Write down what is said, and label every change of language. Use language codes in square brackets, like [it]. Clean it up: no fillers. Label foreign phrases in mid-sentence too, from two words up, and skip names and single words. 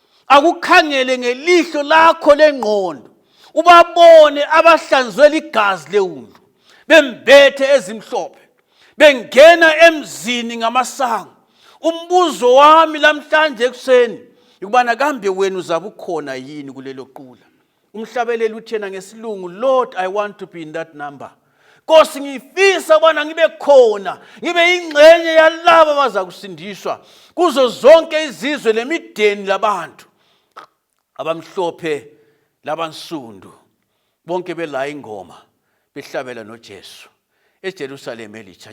[nd] akukhangele ngelihlo lakho lengqondo, ubabone abahlanzwe ligazi leWundlu, bembethe ezimhlophe, bengena emzini ngamasango. Umbuzo wami lamhlanje ekuseni ukubana kambe wena uzabe ukhona yini kulelo qula? Umhlabeleli uthena ngesilungu, [en] Lord, I want to be in that number. [nd] Nkosi, ngifisa bona ngibe khona, ngibe ingxenye yalabo abaza kusindiswa kuzo zonke izizwe lemideni labantu, abamhlophe labansundu, bonke bela ingoma behlabela noJesu eJerusalem elitsha.